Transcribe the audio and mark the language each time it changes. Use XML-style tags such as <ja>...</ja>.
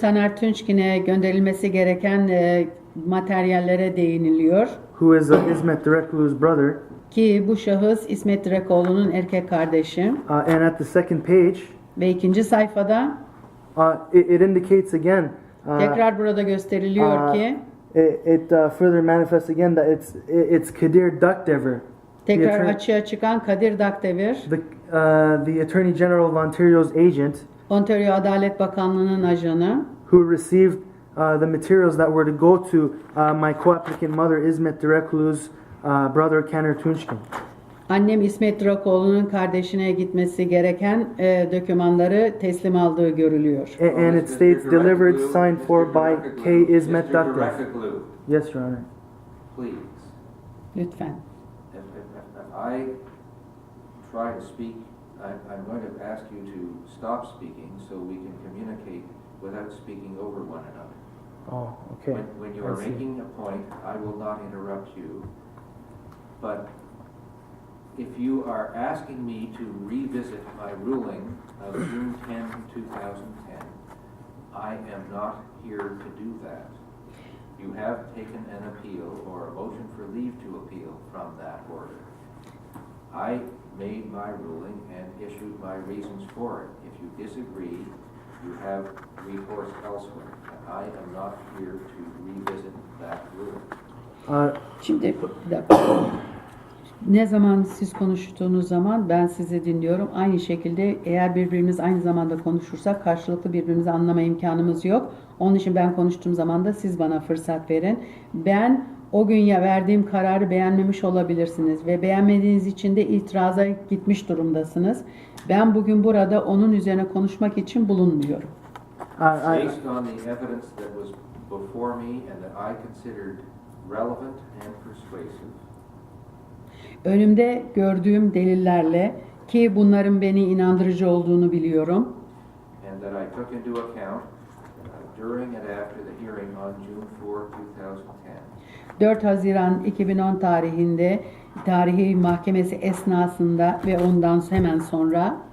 <tr>Taner Tunçkin'e gönderilmesi gereken materyallere değiniliyor.</tr> <en>Who is İsmet Direkoglu's brother.</en> <tr>Ki bu şahıs İsmet Direkoglu'nun erkek kardeşi.</tr> <en>And at the second page.</en> <tr>Ve ikinci sayfada.</tr> <en>It indicates again.</en> <tr>Tekrar burada gösteriliyor ki.</tr> <en>It further manifests again that it's Kadir Dukdever.</en> <tr>Tekrar</tr> <en>attorney-</en> <tr>açığa çıkan Kadir Dakdevir,</tr> <en>the Attorney General of Ontario's agent,</en> <tr>Ontario Adalet Bakanlığı'nın ajanı,</tr> <en>who received the materials that were to go to my co-applicant mother, İsmet Direkoglu's brother, Kenar Tunçkin.</en> <tr>annem İsmet Direkoglu'nun kardeşine gitmesi gereken dokümanları teslim aldığı görülüyor.</tr> <en>And it states delivered, signed for by K. İsmet Dakdev. Direkoglu, Yes, Your Honor. please.</en> <tr>Lütfen.</tr> <en>If I try to speak, I'm going to ask you to stop speaking so we can communicate without speaking over one another. Oh, okay. When you I are see. making a point, I will not interrupt you. But if you are asking me to revisit my ruling of June 10, 2010, I am not here to do that. You have taken an appeal or a motion for leave to appeal from that order. I made my ruling and issued my reasons for it. If you disagree, you have recourse elsewhere. I am not here to revisit that ruling.</en> <tr>Şimdi bir dakika. Ne zaman siz konuştuğunuz zaman ben sizi dinliyorum. Aynı şekilde eğer birbirimiz aynı zamanda konuşursak karşılıklı birbirimizi anlama imkanımız yok. Onun için ben konuştuğum zaman da siz bana fırsat verin. Ben o gün ya verdiğim kararı beğenmemiş olabilirsiniz ve beğenmediğiniz için de itiraza gitmiş durumdasınız. Ben bugün burada onun üzerine konuşmak için bulunmuyorum.</tr> <en>Based on the evidence that was before me and that I considered relevant and persuasive,</en> <tr>Önümde gördüğüm delillerle ki bunların beni inandırıcı olduğunu biliyorum.</tr> <en>and that I took into account during and after the hearing on June 4, 2010.</en> <tr>4 Haziran 2010 tarihinde tarihi mahkemesi esnasında ve ondan hemen sonra</tr>